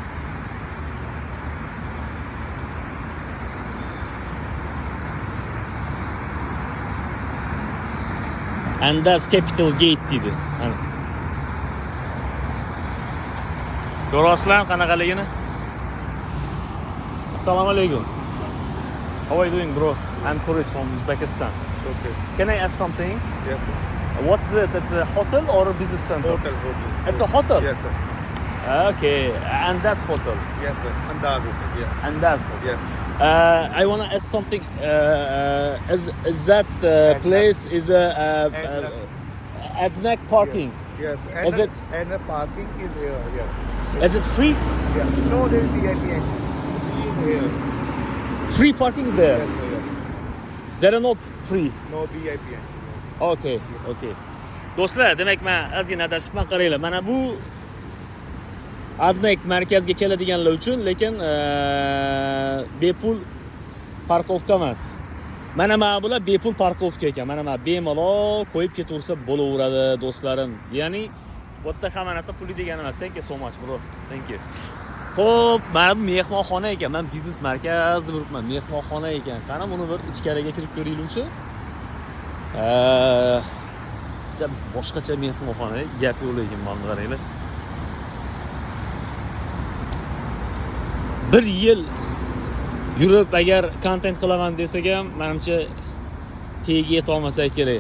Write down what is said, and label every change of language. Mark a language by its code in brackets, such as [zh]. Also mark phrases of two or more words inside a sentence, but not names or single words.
[uz] Andaz Capital Gate deydi. Mana. Ko'rasizlar qanaqaligini? Assalomu alaykum. [en] How are you doing, bro? I'm tourist from Uzbekistan. Okay. Can I ask something? Yes, sir. What's it? It's a hotel or a business center? Hotel. It's a hotel? Yes, sir. Okay, Andaz Hotel. Yes, sir. Andaz Hotel. Yeah. Andaz Hotel. Yes. I want to ask something. Is that place is a Adnaq parking? Yes. Is it- And the parking is here. Yes. Is it free? Yeah. No, there is VIP entry. Here. Free parking there? Yes, sir. Yeah. There are not free. No VIP entry. Okay. [uz] Do'stlar, demak men ozgina adashibman, qaranglar. Mana bu Adnaq markazga keladiganlar uchun, lekin bepul parkovka emas. Mana bular bepul parkovka ekan. Mana bemalol qo'yib ketaversa bo'laveradi do'stlarim. Ya'ni bu yerda hamma narsa puli degani emas. [en] Thank you so much bro. Thank you. [uz] Xo'p, mana bu mehmonxona ekan. Men biznes markazida turibman. Mehmonxona ekan. Qani buni bir ichkariga kirib ko'ringlar-chi. Boshqacha mehmonxona, gap yo'q lekin mana qaranglar. Bir yil yurib agar kontent qilaman desak ham, menimcha tegiga yeta olmasa kerak.